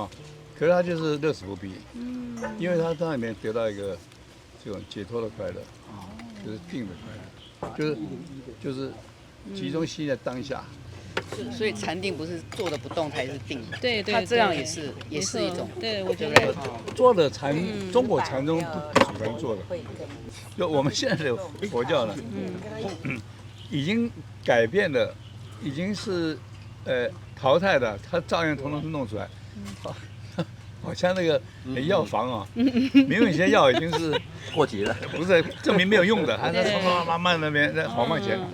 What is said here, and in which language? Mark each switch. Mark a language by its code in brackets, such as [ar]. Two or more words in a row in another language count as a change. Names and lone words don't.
[zh] 可是他就是樂此不疲。因為他在裡面得到一個這種解脫的快樂，就是定的快樂，就是集中心在當下。所以禪定不是坐的不動才是定，對，他這樣也是一種。對，我覺得坐的禪，中國禪宗不喜歡坐的。就我們現在的佛教呢，已經改變了，已經是淘汰的，它照樣統統弄出來。好像那個藥房啊，明明有些藥已經是過期了，不是證明沒有用的，還在慢慢那邊在黃曼前。